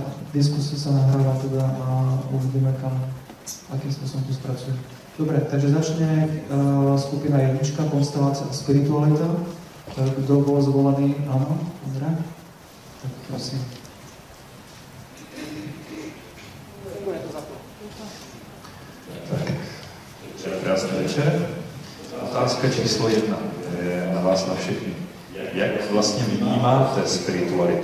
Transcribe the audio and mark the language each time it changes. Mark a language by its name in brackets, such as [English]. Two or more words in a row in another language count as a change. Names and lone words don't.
[Slovak] diskusia sa nahráva teda a uvidíme kam, akým spôsobom tu spracuje. Dobre, takže začne skupina jednička, konstelácia a spiritualita. Kto bol zvolaný? Áno, dobre. Tak prosím. [Czech] Krásný večer. Otázka číslo 1 je na vás na všechny. Jak vlastně vnímáte spiritualitu?